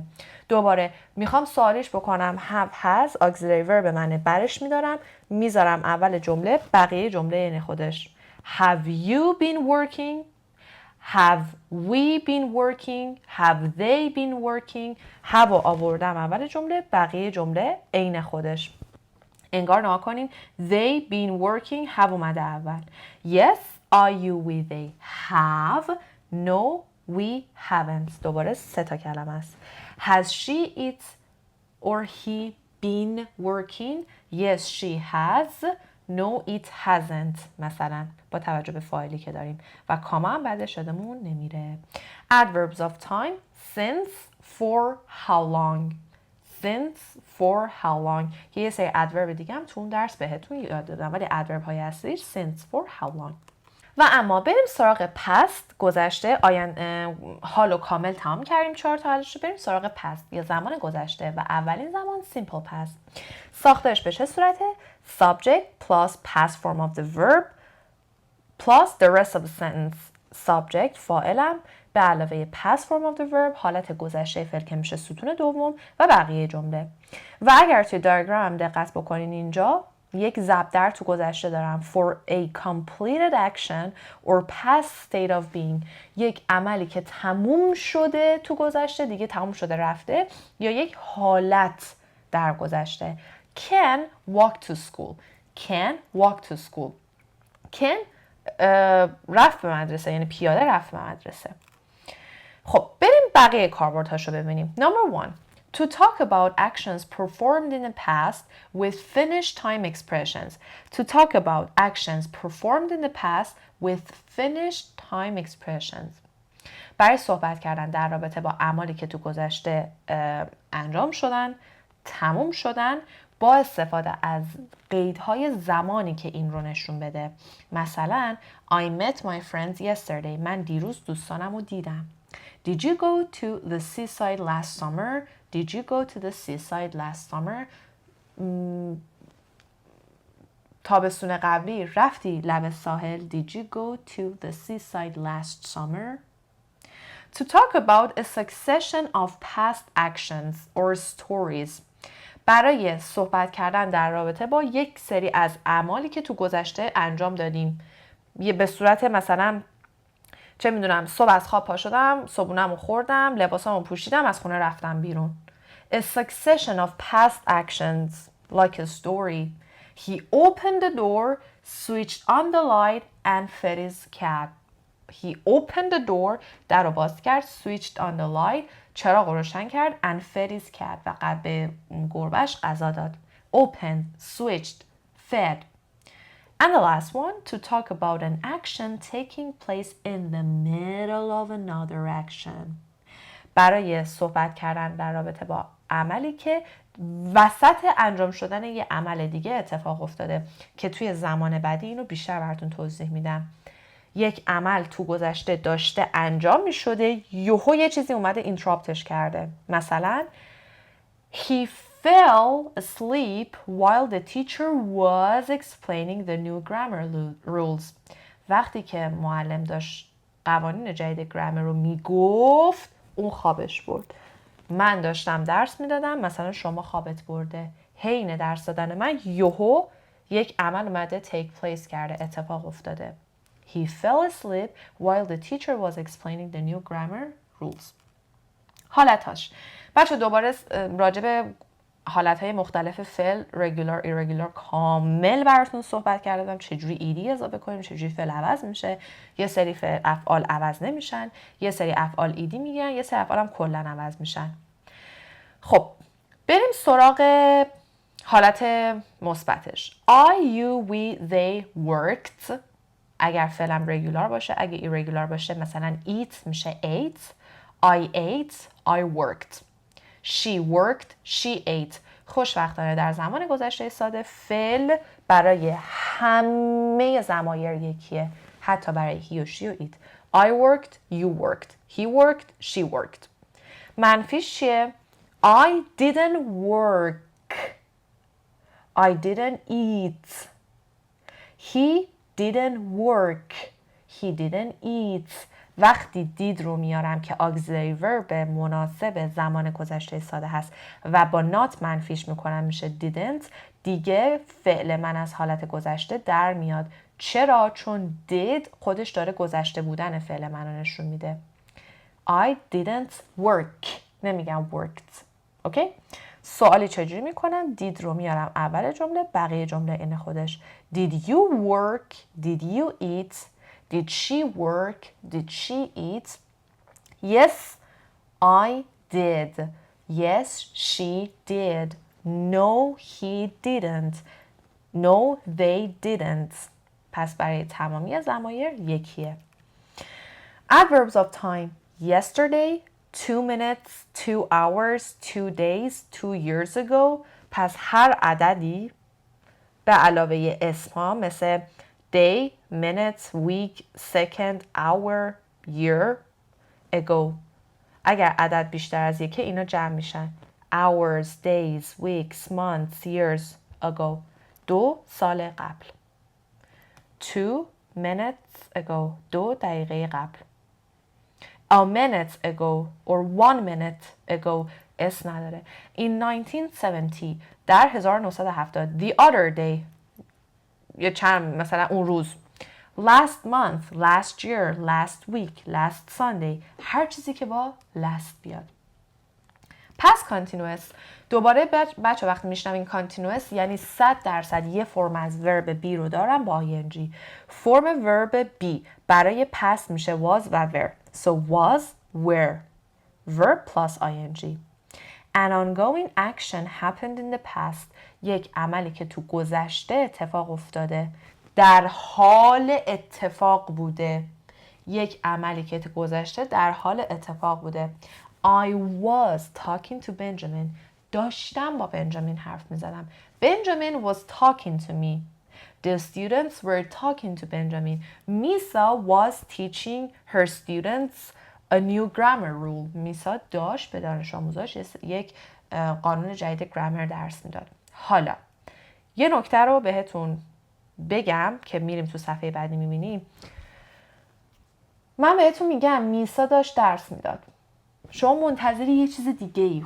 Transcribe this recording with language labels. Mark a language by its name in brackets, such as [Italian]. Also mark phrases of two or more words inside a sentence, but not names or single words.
[Persian] دوباره میخوام سوالیش بکنم [English] have, has auxiliary verb [Persian] منه برش میدارم میذارم اول جمله بقیه جمله یعنی خودش. [English] Have you been working? Have we been working? Have they been working? [Persian] have و آوردم اول جمله بقیه جمله عین خودش. انگار نها کنین [English] they been working have [Persian] اومده اول. [English] Yes, I, you, we, they have. No, we haven't. [Persian] دوباره 3 تا کلمه است. [English] Has she, it or he been working? Yes, she has. No, it hasn't. [Persian] مثلا با توجه به فاعلی که داریم و کاما هم بعدش یادمون نمیره. [English] Adverbs of time. Since, for, how long. Since, for, how long. [Persian] یه سری adverb دیگه هم تو اون درس بهتون یاد دادم ولی adverb های اصلیش [English] since, for, how long. [Persian] و اما بریم سراغ past گذشته حال و کامل تمام کردیم 4 تا حالش رو. بریم سراغ past یا زمان گذشته و اولین زمان [English] simple past. [Persian] ساختارش به چه صورته؟ [English] subject plus past form of the verb plus the rest of the sentence. [Persian] subject فاعلم به علاوه [English] past form of the verb [Persian] حالت گذشته فعل که میشه ستون دوم و بقیه جمله. و اگر توی دیاگرام دقت بکنین اینجا یک ضرب در تو گذشته دارم [English] for a completed action or past state of being. [Persian] یک عملی که تموم شده تو گذشته دیگه تموم شده رفته یا یک حالت در گذشته. [English] Can walk to school. Can walk to school. [Persian] Can رفت به مدرسه یعنی پیاده رفت به مدرسه. خب بریم بقیه کاربردهاشو ببینیم. [English] Number 1. To talk about actions performed in the past with finished time expressions. To talk about actions performed in the past with finished time expressions. [Persian] برای صحبت کردن در رابطه با اعمالی که تو گذشته انجام شدن، تموم شدن با استفاده از قیدهای زمانی که این رو نشون بده. [English] مثلا I met my friends yesterday. [Persian] من دیروز دوستانم رو دیدم. [English] Did you go to the seaside last summer? Did you go to the seaside last summer? [Persian] تابستون قبلی رفتی لب ساحل. [English] Did you go to the seaside last summer? To talk about a succession of past actions or stories. [Persian] برای صحبت کردن در رابطه با یک سری از اعمالی که تو گذشته انجام دادیم. یه به صورت مثلا چه میدونم صبح از خواب پا شدم، صبحونه‌مو خوردم، لباسامو پوشیدم، از خونه رفتم بیرون. [English] A succession of past actions like a story. He opened the door, switched on the light and fed his cat. He opened the door, [Persian] در رو باز کرد, [English] switched on the light, [Persian] چراغ رو روشن کرد [English] and fed his cat [Persian] و به گربه‌اش غذا داد. [English] Opened, switched, fed. And the last one, to talk about an action taking place in the middle of another action. [Persian] برای صحبت کردن در رابطه با عملی که وسط انجام شدن یه عمل دیگه اتفاق افتاده که توی زمان بعدی اینو بیشتر براتون توضیح میدم. یک عمل تو گذشته داشته انجام می شده یهو یه چیزی اومده اینتراپتش کرده. [English] مثلا He fell asleep while the teacher was explaining the new grammar rules. [Persian] وقتی که معلم داشت قوانین جدید گرامر رو میگفت اون خوابش برد. من داشتم درس میدادم مثلا شما خوابت برده. حین درس دادن من یهو یک عمل اومده [English] take place [Persian] کرده اتفاق افتاده. [English] He fell asleep while the teacher was explaining the new grammar rules. [Persian] حالتاش. بچه دوباره راجع به حالتهای مختلف فعل [English] regular irregular [Persian] کامل براتون صحبت کردم، چجوری ایدی اضافه کنیم، چجوری فعل عوض میشه، یه سری فعل افعال عوض نمیشن، یه سری افعال ایدی میگیرن، یه سری افعال هم کلا عوض میشن. خب بریم سراغ حالت مثبتش. [English] I, you, we, they worked. [Persian] اگر فعلم regular باشه، اگه irregular باشه مثلا eat میشه ate. [English] I ate, I worked. She worked, she ate. [Persian] خوشبختانه در زمان گذشته ساده فعل برای همه ضمایر یکیه، حتی برای he و she و it. [English] I worked, you worked. He worked, she worked. [Persian] منفیش چیه؟ [English] I didn't work. I didn't eat. He didn't work. He didn't eat. [Persian] وقتی دید رو میارم که [English] auxiliary verb [Persian] مناسب زمان گذشته ساده هست و با not منفیش میکنم میشه didn't، دیگه فعل من از حالت گذشته در میاد. چرا؟ چون did خودش داره گذشته بودن فعل من رو نشون میده. [English] I didn't work. [Persian] نمیگم worked. اوکی؟ سوالی چجوری میکنم؟ did رو میارم اول جمله، بقیه جمله این خودش. [English] Did you work? Did you eat? Did she work? Did she eat? Yes, I did. Yes, she did. No, he didn't. No, they didn't. [Persian] پس برای تمامی ضمایر یکیه. [English] Adverbs of time. Yesterday, 2 minutes, 2 hours, 2 days, 2 years ago. [Persian] پس هر عددی به علاوه اسمها مثل [English] day, minutes, week, second, hour, year, ago. [Persian] اگر عدد بیشتر از یکی اینا جمع میشن. [English] hours, days, weeks, months, years, ago. [Persian] 2 سال قبل. [English] 2 minutes ago. [Persian] 2 دقیقه قبل. [English] A minute ago or 1 minute ago [Persian] اسم نداره. [English] In 1970 [Persian] در 1970 [English] the other day [Persian] یا چند مثلا اون روز. [English] Last month, last year, last week, last Sunday. [Persian] هر چیزی که با last بیاد. [English] Past continuous. [Persian] دوباره بچه وقتی میشنوین continuous یعنی 100% یه فرم از [English] verb be [Persian] رو دارم با ing. فرم [English] verb be [Persian] برای past میشه was و were. [English] So was, were. Verb plus ing. An ongoing action happened in the past. [Persian] یک عملی که تو گذشته اتفاق افتاده. در حال اتفاق بوده. یک عملی که تو گذشته در حال اتفاق بوده. [English] I was talking to Benjamin. [Persian] داشتم با بنجامین حرف می زدم. [English] Benjamin was talking to me. The students were talking to Benjamin. Misa was teaching her students a new grammar rule. [Persian] میسا داشت به دانش آموزاش یک قانون جدید گرامر درس میداد. حالا یه نکته رو بهتون بگم که میریم تو صفحه بعدی میبینیم. من بهتون میگم میسا داشت درس میداد. شما منتظری یه چیز دیگه ای.